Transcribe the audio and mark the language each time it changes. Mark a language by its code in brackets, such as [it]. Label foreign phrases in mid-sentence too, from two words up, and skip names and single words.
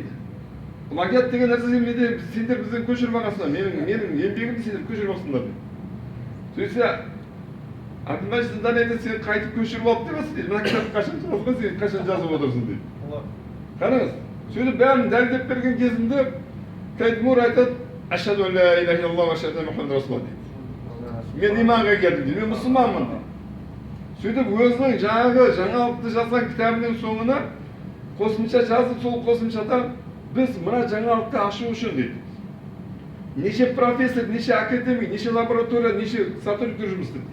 [kk] Плагиат деген нәрсе сендер бізден көшіріп алғансыңдар, менің еңбегімді сендер көшіріп алсыңдар дейді. Сөйтсе Абдулмаджид Зиндади айтады, сен қайтып көшіріп алып демесін дейді. Мына кітапты қашан жазған, сен қашан жазып отырсың дейді. Қараңыз, сөйтіп бәрін дәлелдеп берген кезінде Кайт-Мур айтады, [ar] أشهد أن لا إله إلا الله وأشهد أن محمدا رسول الله дейді. [kk] Мен иманға келдім дейді, мен мұсылманмын дейді. Сөйтіп өзінің жаңалықты жазған кітабының соңына қосымша жазып, сол қосымшада біз мына жаңалықты ашу үшін дейді. Неше профессор, неше академик, неше лаборатория, неше сотрудниктер жұмыс істеді.